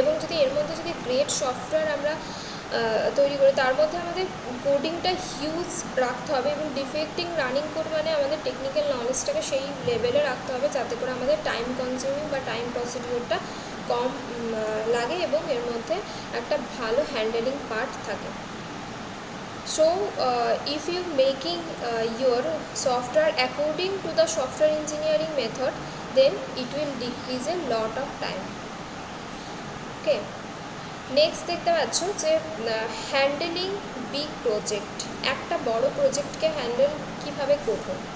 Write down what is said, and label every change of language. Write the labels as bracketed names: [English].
[Bangla] এবং যদি এর মধ্যে যদি গ্রেট সফটওয়্যার আমরা তৈরি করি, তার মধ্যে আমাদের কোডিংটা হিউজ রাখতে হবে, এবং ডিফেক্টিং রানিং কোড মানে আমাদের টেকনিক্যাল নলেজটাকে সেই লেভেলে রাখতে হবে, যাতে করে আমাদের টাইম কনজিউমিং বা টাইম প্রসিডিউরটা কম লাগে এবং এর মধ্যে একটা ভালো হ্যান্ডেলিং পার্ট থাকে। [English] So if you making your software according to the software engineering method, then it will decrease a lot of time. [Bangla] Okay, next দেখতে পাচ্ছ যে হ্যান্ডেলিং বিগ প্রজেক্ট, একটা বড় প্রজেক্টকে হ্যান্ডেল কিভাবে করব।